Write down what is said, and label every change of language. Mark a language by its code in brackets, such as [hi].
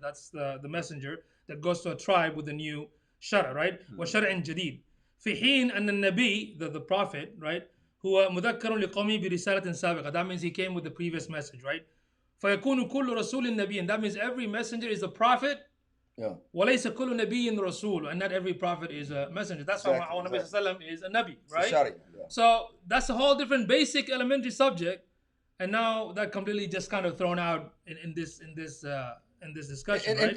[en] That's the messenger that goes to a tribe with a new shara, right? [ar] وشرع جديد. في حين أن النبي, [en] the prophet, right, [ar] هو مذكر لقومه برسالة سابقة. [en] That means he came with the previous message, right? [ar] فيكون كل رسول نبي, [en] and that means every messenger is a prophet. [ar] وليس كل نبي رسول, [en] and not every prophet is a messenger. That's why our Nabi sallam is a nabi, right? So that's a whole different basic elementary subject, and now that completely just kind of thrown out in this discussion, right?